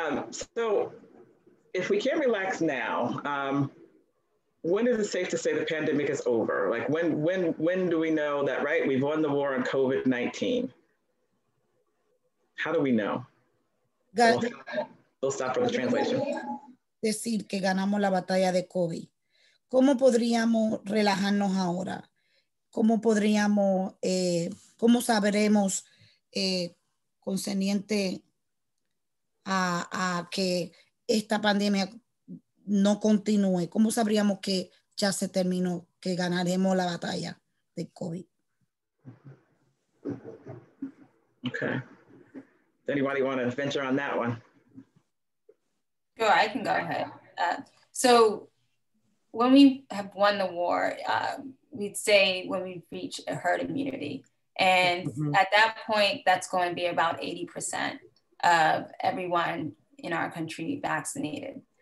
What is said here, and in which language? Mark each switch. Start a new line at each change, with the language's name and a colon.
English: So if we can't relax now, when is it safe to say the pandemic is over? Like when do we know that, right, we've won the war on COVID-19? How do we know? We'll stop for the translation.
Spanish: Decir que ganamos la batalla de COVID. ¿Cómo podríamos relajarnos ahora? ¿Cómo podríamos, cómo sabremos concerniente a que esta pandemia no continúe? ¿Cómo sabríamos que ya se terminó, que ganaremos la batalla de COVID?
English: Okay. Does anybody want to venture on that one? Sure, I can go ahead. So when we have won the war, we'd say when we reach a herd immunity. And at that point, that's going to be about 80% of everyone in our country vaccinated.